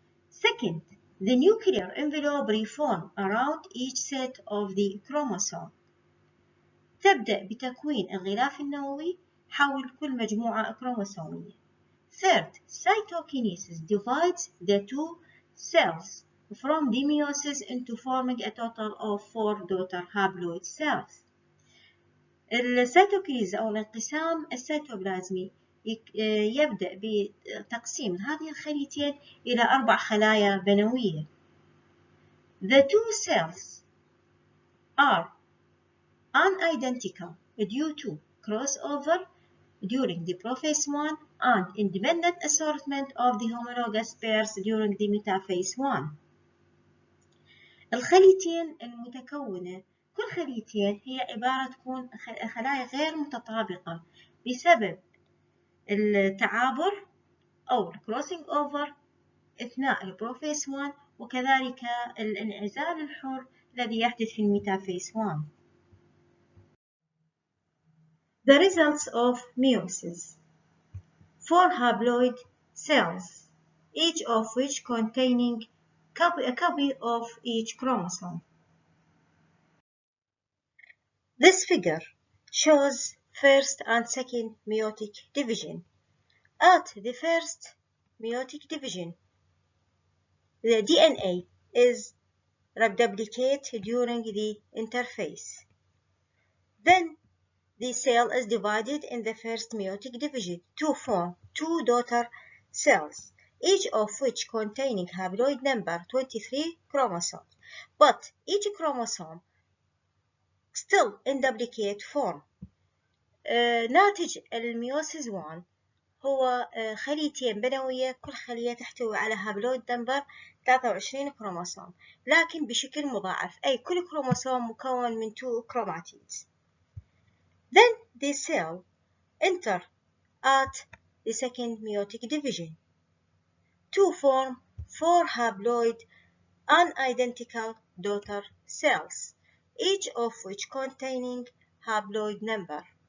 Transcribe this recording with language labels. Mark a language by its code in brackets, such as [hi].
[en] Second, the nuclear envelope reform around each set of the chromosome. [ar] تبدأ بتكوين الغلاف النووي حول كل مجموعة كروموسومية. [en] Third, cytokinesis divides the two cells from the meiosis into forming a total of 4 daughter haploid cells. [ar] السيتوكينيز أو الانقسام السيتوبلازمي يبدأ بتقسيم هذه الخليتين إلى 4 خلايا بنوية. [en] The two cells are unidentical due to crossover during the prophase 1 and independent assortment of the homologous pairs during the metaphase 1. [ar] الخليتين المتكونة كل خليتين هي عبارة تكون خلايا غير متطابقة بسبب التعابر أو crossing over أثناء البروفيس 1 وكذلك الانعزال الحر الذي يحدث في الميتافيس 1. [en] The results of meiosis: 4 haploid cells, each of which containing a copy of each chromosome. This figure shows first and second meiotic division. At the first meiotic division, the DNA is replicated during the interphase. Then the cell is divided in the first meiotic division to form 2 daughter cells, each of which containing haploid number 23 chromosomes, but each chromosome still in duplicate form. [ar] ناتج الميوسيس 1 هو خليتين بنوية، كل خلية تحتوي على هابلويد نمبر 23 كروموسوم، لكن بشكل مضاعف، أي كل كروموسوم مكون من 2 chromatids. [en] Then the cell enter at the second meiotic division to form 4 haploid unidentical daughter cells, each of which containing haploid number.